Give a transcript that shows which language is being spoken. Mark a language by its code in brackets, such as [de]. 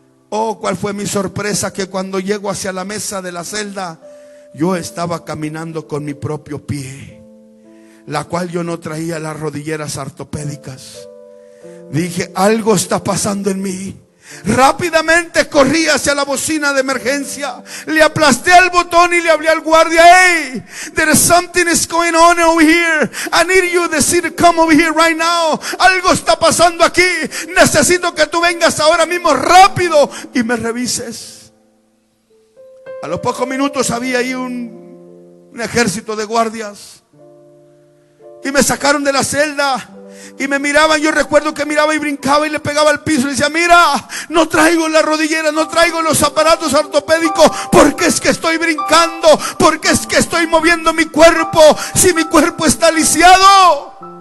[es] Oh, cuál fue mi sorpresa, que cuando llego hacia la mesa de la celda, yo estaba caminando con mi propio pie, la cual yo no traía las rodilleras ortopédicas. Dije, algo está pasando en mí. Rápidamente corrí hacia la bocina de emergencia, le aplasté el botón y le hablé al guardia. [en] Hey, there is something is going on over here. I need you to come over here right now. [es] Algo está pasando aquí. Necesito que tú vengas ahora mismo rápido y me revises. A los pocos minutos había ahí un ejército de guardias. Y me sacaron de la celda y me miraban. Yo recuerdo que miraba y brincaba y le pegaba al piso y decía: mira, no traigo la rodillera, no traigo los aparatos ortopédicos, porque es que estoy brincando, porque es que estoy moviendo mi cuerpo, si mi cuerpo está lisiado.